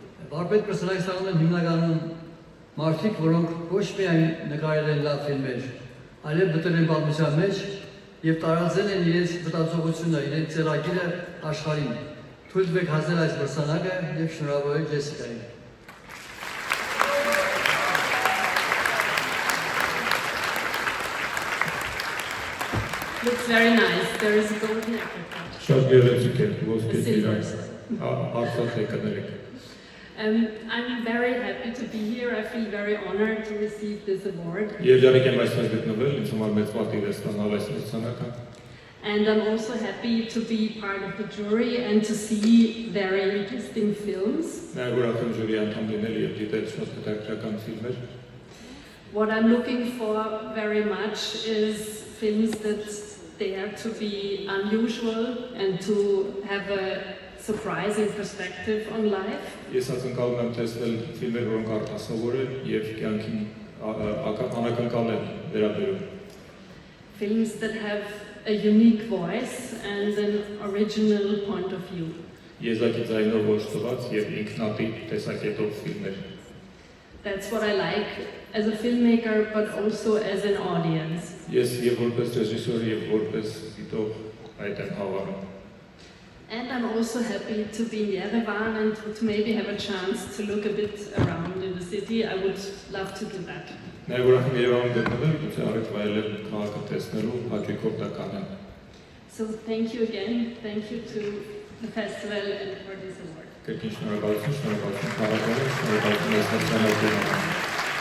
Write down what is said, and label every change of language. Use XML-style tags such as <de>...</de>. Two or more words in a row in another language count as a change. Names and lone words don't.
<hy>Վարպետ կրսնայստանում են հիմնականում մարդիկ, որոնք ոչ միայն նկարել են լավ ֆիլմեր, այլև մտել են պատմության մեջ և տարածել են իրենց մտածողությունը, իրենց ծրագիրը աշխարհին։ Թույլ տվեք հասնել այս մրցանակը և շնորհավորել Ջեսիկային։</hy> <en>Looks very nice. There is a golden apricot.</en> <hy>Շատ գեղեցիկ է, ոսկե</hy> <en>Silver.</en> <hy>ծիրան, արծաթ է կներեք։</hy> <en>I'm very happy to be here. I feel very honored to receive this award.</en> <hy>Երջանիկ եմ այսպես գտնվել, ինձ համար մեծ պատիվ է ստանալ այս մրցանակը։</hy> <en>And I'm also happy to be part of the jury and to see very interesting films.</en> <hy>Նաև ուրախ եմ ժյուրի անդամ լինել և դիտել շատ հետաքրքրական ֆիլմեր։</hy> <en>What I'm looking for very much is films that dare to be unusual and to have a surprising perspective on life.</en> <hy>Ես ակնկալում եմ տեսնել ֆիլմեր, որոնք արտասովոր են և կյանքին անակնկալ են վերաբերում։</hy> <en>Films that have a unique voice and an original point of view.</en> <hy>Եզակի ձայնով ոչտված և ինքնատիպ տեսակետով ֆիլմեր։</hy> <en>That's what I like as a filmmaker, but also as an audience.</en> <hy>Ես և որպես ռեժիսոր և որպես դիտող այդ եմ հավանում։</hy> <en>And I'm also happy to be in Yerevan and to maybe have a chance to look a bit around in the city. I would love to do that.</en> <hy>Նաև ուրախ եմ Երևանում գտնվել, գուցե առիթ վայելել քաղաքը տեսնելու հաճույքով դա կանեմ։</hy> <en>So thank you again. Thank you to the festival and for this award.</en> <hy>Կրկին շնորհակալություն քաղաքին, շնորհակալություն այս մրցանակին։</hy>